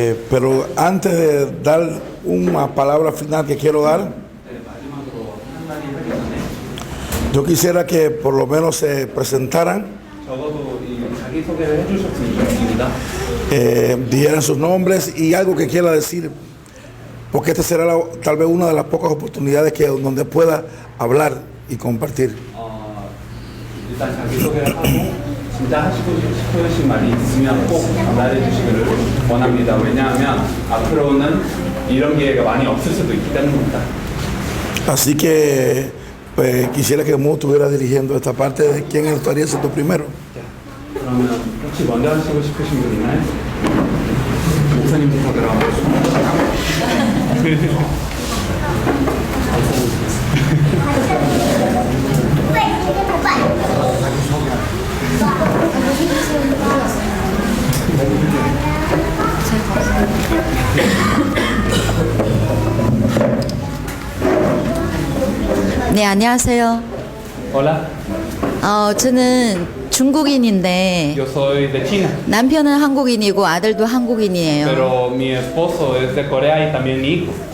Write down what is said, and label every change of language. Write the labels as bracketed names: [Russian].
[Spanish] Pero antes de dar una palabra final que quiero dar, [Korean] 마지막으로 한마디 하기 전에 [Spanish] yo quisiera que por lo menos se presentaran, [Korean] 적어도 이 자기소개를 해주셨으면 좋겠습니다. [Spanish] dijeran sus nombres y algo que quiera decir, porque esta será tal vez una de las pocas oportunidades donde pueda hablar y compartir. [Korean] 일단 자기소개를 하고 진짜 하시고 싶으신 말이 있으면 꼭 전달해 주시기를 원합니다. 왜냐하면 앞으로는 이런 기회가 많이 없을 수도 있기 때문입니다. [Spanish] Así que pues, quisiera que Mu estuviera dirigiendo esta parte. ¿De quién estaría siendo primero? [Korean] 그러면 혹시 먼저 하시고 싶으신 분 있나요? 목사님부터 들어가보시죠. 네, 안녕하세요. [Spanish] Hola, [Korean] 저는 중국인인데 [Spanish] yo soy de China, [Korean] 남편은 한국인이고 아들도 한국인이에요. [Spanish] pero mi esposo es de Corea y también mi hijo.